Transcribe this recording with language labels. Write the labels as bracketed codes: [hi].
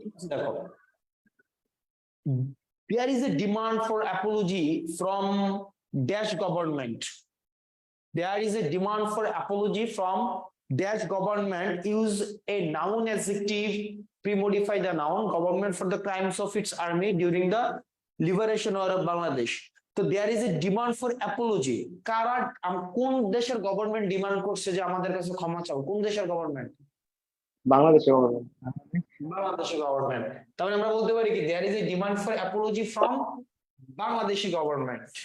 [en] দেখো, there is a demand for apology from Dash government. There is a demand for apology from Dash government. Use a noun adjective, pre-modify the noun government for the crimes of its army during the liberation war of Bangladesh. So there is a demand for apology. [bn] কারা, কোন দেশের government demand করছে যে আমাদের কাছে ক্ষমা চাও? কোন দেশের গভর্নমেন্ট? বাংলাদেশের গভর্নমেন্ট। বাংলাদেশের গভর্নমেন্ট। তাহলে আমরা বলতে পারি কি [en] there is a demand for apology from Bangladeshi government.